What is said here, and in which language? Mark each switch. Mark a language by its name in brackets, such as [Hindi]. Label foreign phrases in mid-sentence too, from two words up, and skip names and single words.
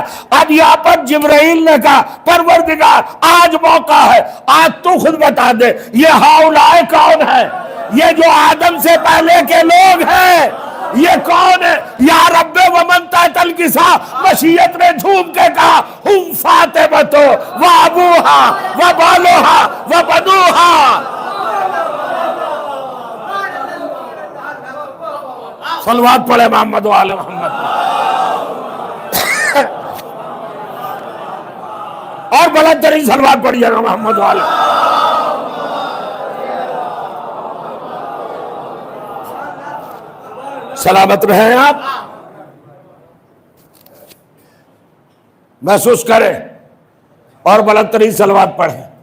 [Urdu] اب یہاں پر جبرائیل نے کہا پروردگار آج موقع ہے، آج تو خود بتا دے یہ ہاؤلائے کون ہے؟ یہ جو آدم سے پہلے کے لوگ ہیں یہ کون ہے؟ [Arabic] یا رب ومن تحت الکسا، [Urdu] مشیت نے جھوم کے کہا ہم [Arabic] فاطمہ و ابوہا و بالوہا و بنوہا. [Urdu] صلوات پڑھے [Arabic] محمد و آل محمد. [Urdu] اور بلند ترین صلوات پڑھیے گا [Arabic] محمد و آل. [Urdu] سلامت رہیں آپ، محسوس کریں اور بلند ترین صلوات پڑھیں.